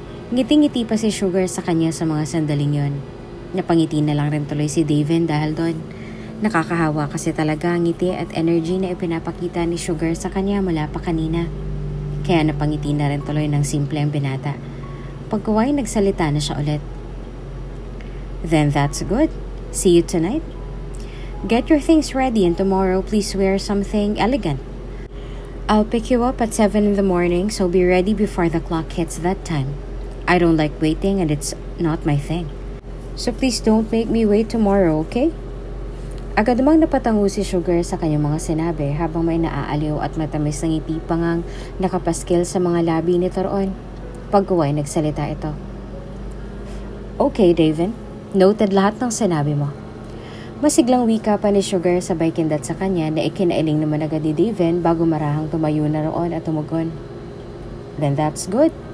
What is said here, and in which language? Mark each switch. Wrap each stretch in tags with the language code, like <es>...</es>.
<tl>Ngiti-ngiti pa si Sugar sa kanya sa mga sandaling yon. Napangiti na lang rin tuloy si David dahil doon. Nakakahawa kasi talaga ang ngiti at energy na ipinapakita ni Sugar sa kanya mula pa kanina. Kaya napangiti na rin tuloy ng simple ang binata. Pagkaway nagsalita na siya ulit.</tl> <en>Then that's good. See you tonight. Get your things ready and tomorrow please wear something elegant. I'll pick you up at 7 in the morning so be ready before the clock hits that time. I don't like waiting and it's not my thing. So please don't make me wait tomorrow, okay?</en> <tl>Agad namang napatango si Sugar sa kanyang mga sinabi habang may naaaliw at matamis na ngiti pangang nakapaskil sa mga labi ni Toroon. Pagkuway nagsalita ito. Okay, David. Noted lahat ng sinabi mo. Masiglang wika pa ni Sugar sabay kindat sa kanya na ikinailing naman agad ni David bago marahang tumayo na roon at tumugon.</tl> <en>Then that's good.</en>